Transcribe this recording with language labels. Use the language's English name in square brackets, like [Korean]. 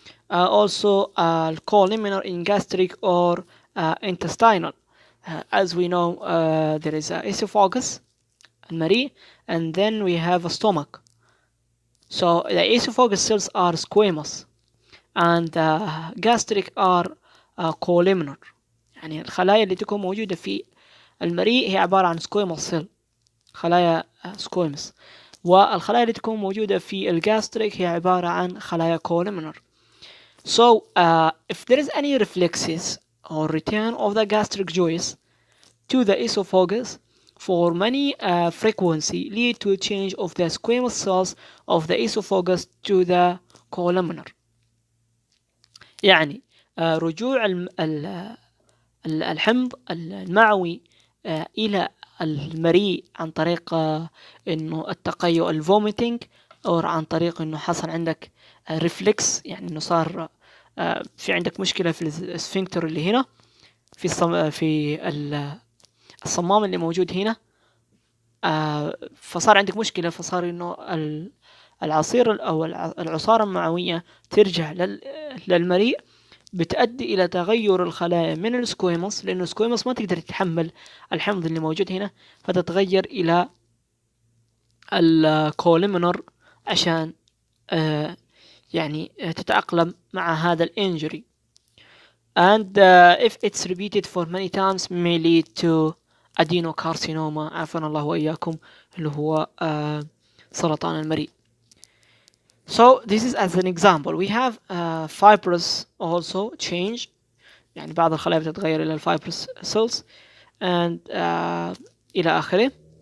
[English] Also columnar in gastric or intestinal. As we know, there is esophagus, المريء, and then we have a stomach. So the esophagus cells are squamous, and the gastric are columnar. [Arabic] يعني الخلايا اللي تكون موجودة في المريء هي عبارة عن squamous cell، خلايا squamous، والخلايا اللي تكون موجودة في الجاستريك هي عبارة عن خلايا columnar. [English] So if there is any reflexes or return of the gastric juice to the esophagus for many frequency lead to a change of the squamous cells of the esophagus to the columnar. [Arabic] يعني رجوع الحمض المعوي إلى المريء عن طريق إنه التقيؤ الفوميتنج، أو عن طريق إنه حصل عندك ريفلكس، يعني إنه صار في عندك مشكلة في السفنكتر اللي هنا في الصمام اللي موجود هنا، فصار عندك مشكلة، فصار إنه العصير أو العصارة المعوية ترجع للمريء، بتؤدي إلى تغير الخلايا من السكويموس، لأنه السكويموس ما تقدر تتحمل الحمض اللي موجود هنا، فتتغير إلى الكوليمنر عشان يعني تتأقلم مع هذا الانجري. [English] And if it's repeated for many times may lead to adenocarcinoma، [Arabic] عافانا الله وإياكم، اللي هو سرطان المريء. [English] So this is as an example. We have fibrous also change، [Arabic] يعني بعض الخلايا بتتغير إلى [English] fibrous cells and [Arabic] إلى آخره.